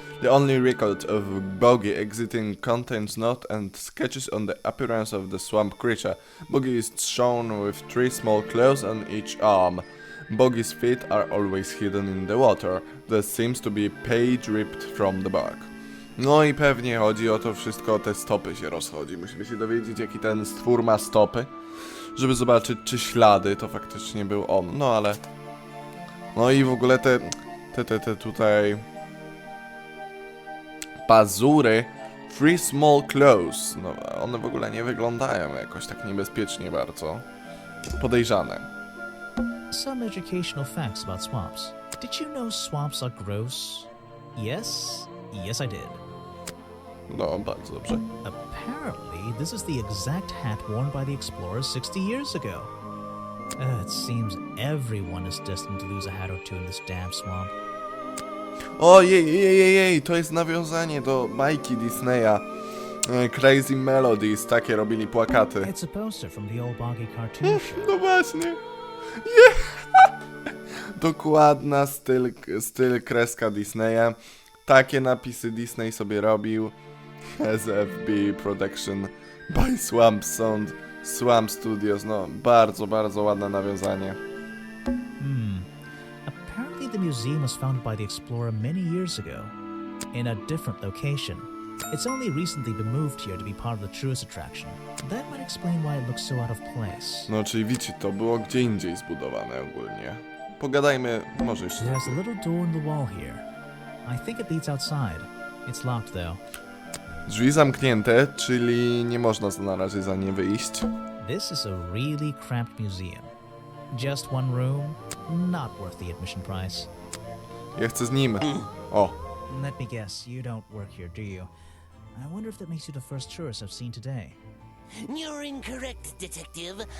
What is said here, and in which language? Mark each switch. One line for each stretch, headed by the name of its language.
English: The only record of Boggy exiting contains notes and sketches on the appearance of the swamp creature. Boggy is shown with 3 small claws on each arm. Boggy's feet are always hidden in the water. There seems to be a page ripped from the book.
Polish: No i pewnie chodzi o to wszystko, o te stopy się rozchodzi. Musimy się dowiedzieć, jaki ten stwór ma stopy, żeby zobaczyć, czy ślady to faktycznie był on. No ale... No i w ogóle te tutaj... pazury.
English: 3 small claws.
Polish: No, one w ogóle nie wyglądają jakoś tak niebezpiecznie bardzo. Podejrzane.
English: Some educational facts about swamps. Did you know swamps are gross? Yes? Yes, I did.
Polish: No, bardzo dobrze.
English: Apparently, this is the exact hat worn by the explorers 60 years ago. It seems everyone is destined to lose a hat or two in this damn swamp.
Polish: Ojej, to jest nawiązanie do bajki Disneya. Crazy Melodies, takie robili plakaty.
English: It's a poster from the old Boggy cartoon show.
Polish: No właśnie. Dokładna styl kreska Disneya. Takie napisy Disney sobie robił. SFB Production by Swamp Studios. No, bardzo, bardzo ładne nawiązanie.
English: Apparently the museum was founded by the explorer many years ago, in a different location. It's only recently been moved here to be part of the tourist attraction. That might explain why it looks so out of place.
Polish: No, czyli widzicie, to było gdzie indziej zbudowane ogólnie. Pogadajmy, może jeszcze...
English: There's a little door in the wall here. I think it leads outside. It's locked though.
Polish: Drzwi zamknięte, czyli nie można na razie za nie wyjść.
English: This is a really cramped museum. Just one room, not worth the admission price.
Polish: Ja chcę z nim. O,
English: Let me guess, you don't work here, do you? I wonder if that makes you the first tourist I've seen today. You're incorrect, detective.